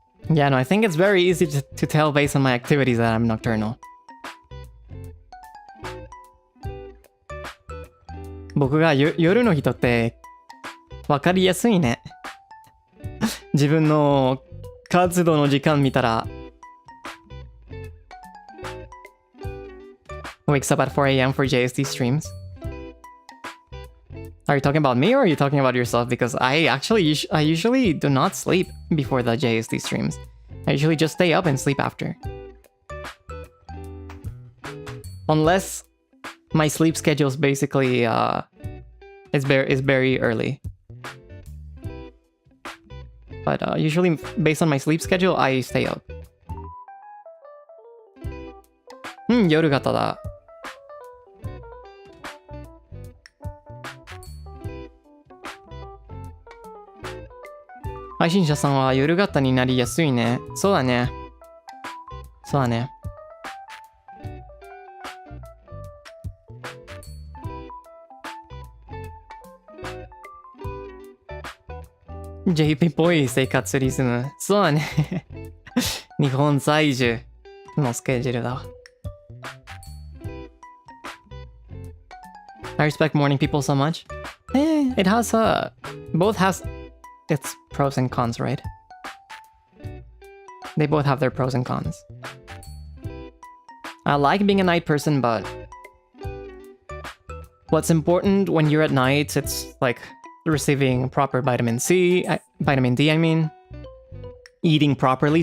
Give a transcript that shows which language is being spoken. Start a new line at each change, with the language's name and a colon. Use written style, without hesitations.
English: Yeah, no, I think it's very easy to tell based on my activities that I'm nocturnal.
Japanese: 僕が夜の人って分かりやすいね。自分の活動の時間見たら
English: wakes up at 4 a.m. for JSD streams. Are you talking about me or are you talking about yourself? Because I usually do not sleep before the JSD streams. I usually just stay up and sleep after. Unless my sleep schedule is basically is very early. But usually based on my sleep schedule, I stay up.
Japanese: 夜型だ。配信者さんは夜型になりやすいね。そうだね。そうだね。 JP っぽい生活リズム。そうだね。日本在住のスケジュールだわ。
English: I respect morning people so much. It has both has its pros and cons, right? They both have their pros and cons. I like being a night person, but what's important when you're at night, it's like receiving proper vitamin D, I mean. Eating properly.